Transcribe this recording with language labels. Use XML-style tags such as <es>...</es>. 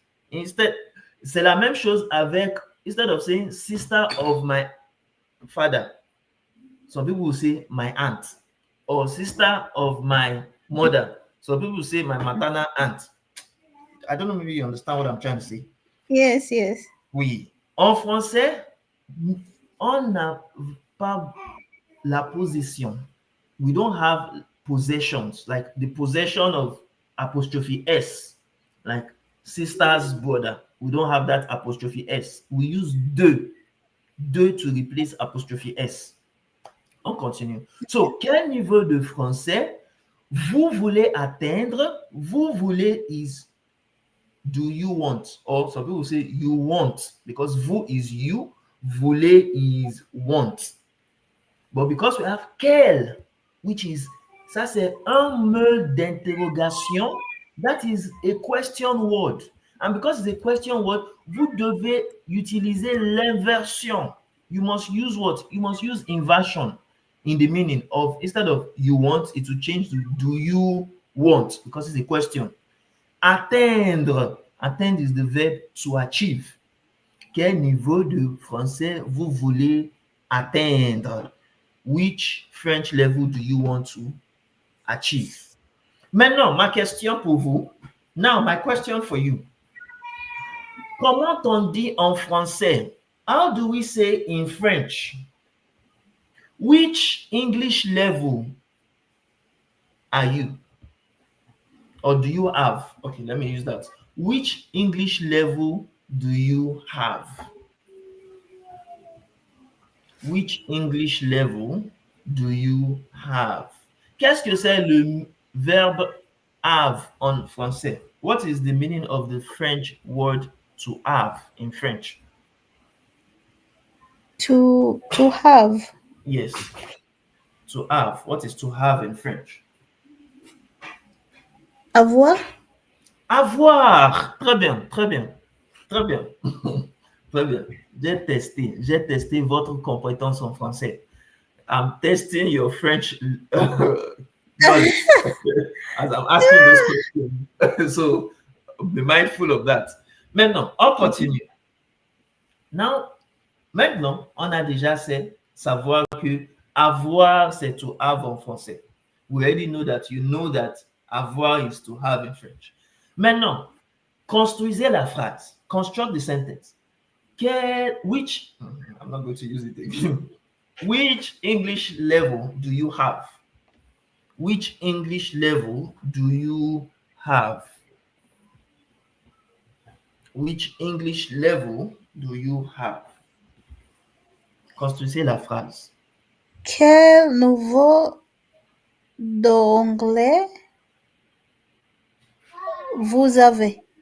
<en>Instead,</en> <fr>c'est la même chose avec,</fr> <en>instead of saying sister of my father, some people will say my aunt, or sister of my mother. Some people will say my maternal aunt. I don't know, maybe you understand what I'm trying to say. Yes.</en> <fr>Oui. En français, on n'a pas la position.</fr> <en>We don't have possessions, like the possession of apostrophe S, like sister's brother. We don't have that apostrophe S. We use de to replace apostrophe S.</en> <fr>On continue. So, quel niveau de français vous voulez atteindre?</fr> <en>Vous voulez is do you want? Or some people say you want, because vous is you, voulez is want. But because we have quel, which is</en> <fr>Ça, c'est un meule d'interrogation.</fr> <en>That is a question word. And because it's a question word,</en> <fr>vous devez utiliser l'inversion.</fr> <en>You must use what? You must use inversion in the meaning of, instead of you want, it will change to do you want, because it's a question. Atteindre. Atteindre is the verb to achieve.</en> <fr>Quel niveau de français vous voulez atteindre?</fr> <en>Which French level do you want to achieve?</en> <fr>Maintenant, ma question pour vous.</fr> <en>Now, my question for you.</en> <fr>Comment on dit en français?</fr> <en>How do we say in French? Which English level are you? Or do you have? Okay, let me use that. Which English level do you have? Which English level do you have?</en> <fr>Qu'est-ce que c'est le verbe have en français?</fr> <en>What is the meaning of the French word to have in French? To have. Yes, to have. What is to have in French?</en> <fr>Avoir. Avoir. Très bien, très bien, très bien. Très bien. J'ai testé votre compétence en français.</fr> <en>I'm testing your French knowledge as I'm asking those questions. So be mindful of that.</en> <fr>Maintenant, on continue. Now, maintenant, on a déjà fait savoir que avoir, c'est to have en français.</fr> <en>We already know that you know that avoir is to have in French.</en> <fr>Maintenant, construisez la phrase.</fr> <en>Construct the sentence. Which, I'm not going to use it again. Which English level do you have? Which English level do you have? Which English level do you have?</en> <fr>Construisez la phrase. Quel niveau d'anglais vous avez?</fr>